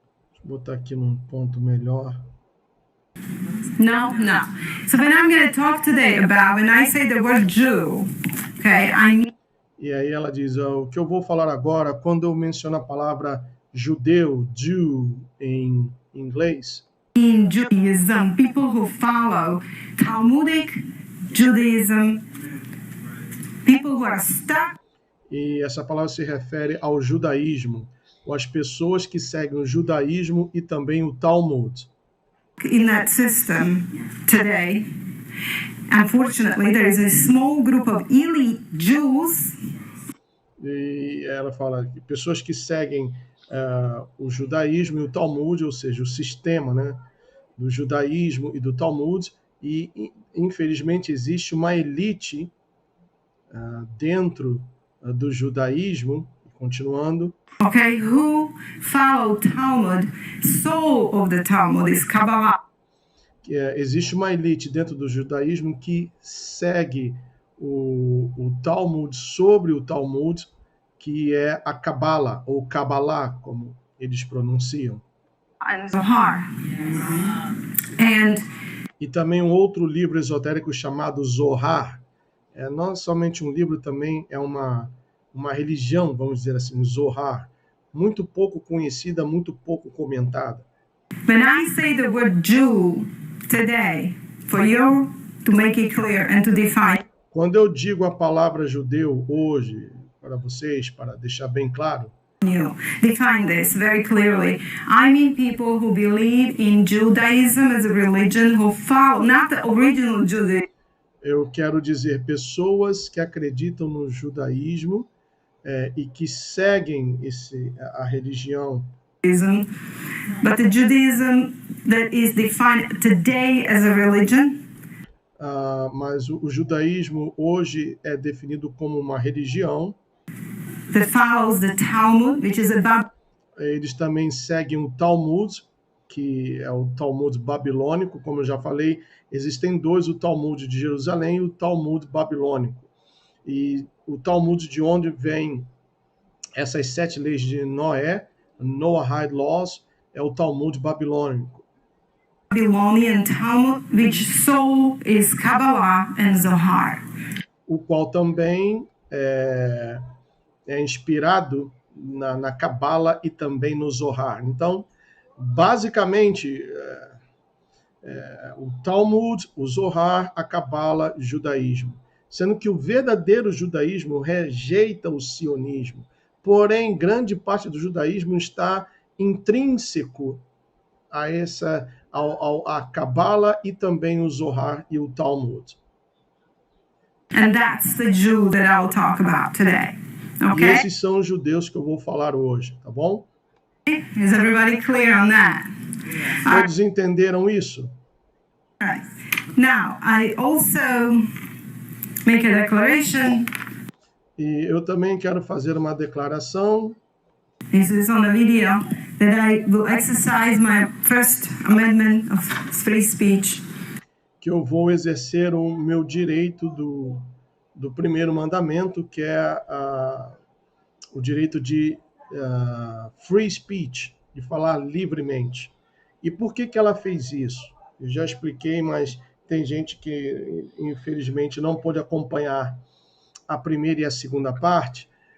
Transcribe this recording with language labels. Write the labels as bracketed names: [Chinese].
[Portuguese] Deixa eu botar aqui num ponto melhor. [English] No. So when I'm going to talk today about, when I say the word Jew, okay, I mean... [Portuguese] E aí ela diz, o que eu vou falar agora, quando eu menciono a palavra judeu, Jew, em inglês. [English] In Judaism, people who follow Talmudic Judaism, people who are stuck. [Portuguese] E essa palavra se refere ao judaísmo, ou às pessoas que seguem o judaísmo e também o Talmud. [English] In that system today, unfortunately, there is a small group of elite Jews. [Portuguese] E ela fala que pessoas que seguem o judaísmo e o Talmud, ou seja, o sistema, né, do judaísmo e do Talmud, e infelizmente existe uma elite dentro do judaísmo, continuando. [English] Okay, who follow Talmud? Soul of the Talmud is Kabbalah. [Portuguese] Existe uma elite dentro do judaísmo que segue o Talmud sobre o Talmud, que é a Kabbalah, ou Kabbalah, como eles pronunciam. [English] And Zohar. And [Portuguese] e também um outro livro esotérico chamado Zohar. Não somente um livro, também é uma religião, vamos dizer assim, o Zohar, muito pouco conhecida, muito pouco comentada. [English] When I say the word Jew today, for you to make it clear and to define. [Portuguese] Quando eu digo a palavra judeu hoje para vocês, para deixar bem claro, [English] You define this very clearly. I mean people who believe in Judaism as a religion, who follow not the original Judaism. [Portuguese] Eu quero dizer pessoas que acreditam no judaísmo e que seguem a religião. [English] But the Judaism that is defined today as a religion. [Portuguese] Mas o judaísmo hoje é definido como uma religião. [English] That follows the Talmud, which is about. [Portuguese] Eles também seguem o Talmud, que é o Talmud babilônico, como eu já falei, existem dois, o Talmud de Jerusalém e o Talmud babilônico. E o Talmud de onde vem essas 7 leis de Noé, Noahide Laws, é o Talmud babilônico. [English] Babylonian Talmud, which soul is Kabbalah and Zohar. [Portuguese] O qual também é inspirado na Cabala e também no Zohar. Então, basicamente, o Talmud, o Zohar, a Cabala, o judaísmo. Sendo que o verdadeiro judaísmo rejeita o sionismo. Porém, grande parte do judaísmo está intrínseco a Cabala e também o Zohar e o Talmud. [English] And that's the Jew that I'll talk about today. Okay? [Portuguese] E esses são os judeus que eu vou falar hoje, tá bom? [English] Is everybody clear on that? [Portuguese] Todos entenderam isso? [English] All right. Now, I also make a declaration. [Portuguese] E eu também quero fazer uma declaração. [English] This is on the video that I will exercise my First Amendment of free speech. [Portuguese] Que eu vou exercer o meu direito do primeiro mandamento, que é o direito de [English] free speech, [Portuguese] de falar livremente. E por que ela fez isso? Eu já expliquei, mas tem gente que, infelizmente, não pôde acompanhar a primeira e a segunda parte.